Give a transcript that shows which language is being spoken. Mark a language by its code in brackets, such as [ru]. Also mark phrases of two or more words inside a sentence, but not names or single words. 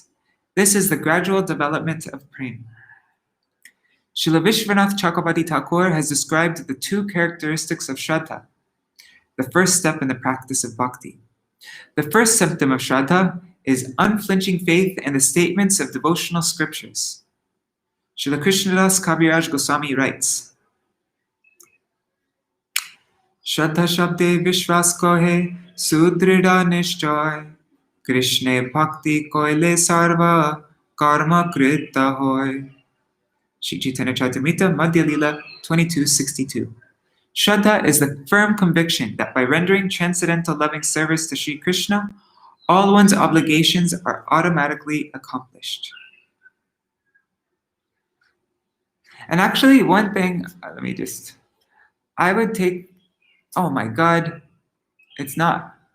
[en] This is the gradual development of prem. Srila Vishwanath Chakravarti Thakur has described the two characteristics of Śraddhā, the first step in the practice of bhakti. The first symptom of Śraddhā is unflinching faith in the statements of devotional scriptures. Srila Krishnadas Kaviraj Goswami writes, [bn] শ্রদ্ধা শব্দে বিশ্বাস কহে, সুদৃঢ় নিশ্চয়, কৃষ্ণে ভক্তি কৈলে সর্ব-কর্ম কৃত হয়. [en] Śrī Caitanya-caritāmṛta, Madhya-līlā 22:62. Śraddhā is the firm conviction that by rendering transcendental loving service to Śrī Kṛṣṇa, all one's obligations are automatically accomplished. And actually, one thing, I would take, oh my God, it's not.